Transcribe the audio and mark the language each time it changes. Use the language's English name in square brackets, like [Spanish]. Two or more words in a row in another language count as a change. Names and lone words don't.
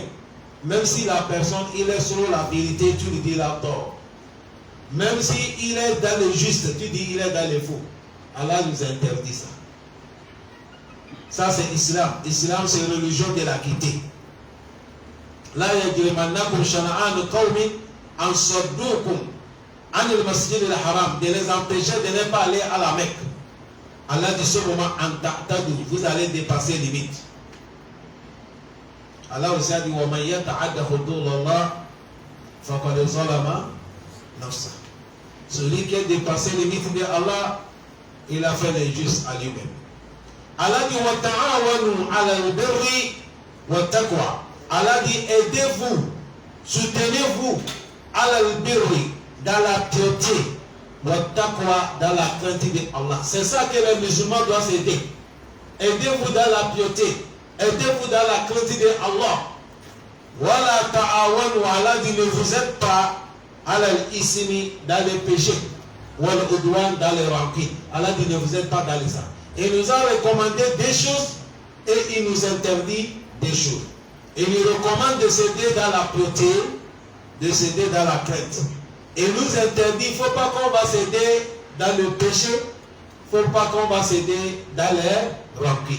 [French] Même si la personne, il est sur la vérité, tu lui dis il a tort. Même si il est dans le juste, tu dis il est dans le faux. Allah nous interdit ça. Ça c'est Islam. Islam c'est une religion de la quitter. [Arabic] لا يجرمنكم شنآن قوم أن صدوكم عن المسجد الحرام, [French] de les empêcher de ne pas aller à la Mecque. Allah dit ce moment [Arabic] أن تعتدوا, [French] vous allez dépasser limite. Allah aussi a dit [Arabic] ومن يتعد حدود الله فقد ظلم نفسه. [French] Celui qui a dépassé limite de Allah, il a fait l'injuste à lui-même. [Arabic] Allah dit وتعاونوا على البر والتقوى. [French] Allah dit aidez-vous, soutenez-vous [Arabic] على البر, [French] dans la piété, [Arabic] والتقوى, [French] dans la crainte de Allah. C'est ça que les musulmans doivent s'aider. Aidez-vous dans la piété, aidez-vous dans la crainte de Allah. [Arabic] ولا تعاونوا, [French] Allah dit ne vous aidez pas [Arabic] على الإثم, [French] dans les péchés, [Arabic] والعدوان, [French] dans les rancunes. Allah dit ne vous aidez pas dans les ça. Il nous a recommandé des choses et il nous interdit des choses. Il nous recommande de s'aider dans la piété, de s'aider dans la crainte. Il nous interdit, il ne faut pas qu'on va s'aider dans le péché, il ne faut pas qu'on va s'aider dans les rancunes.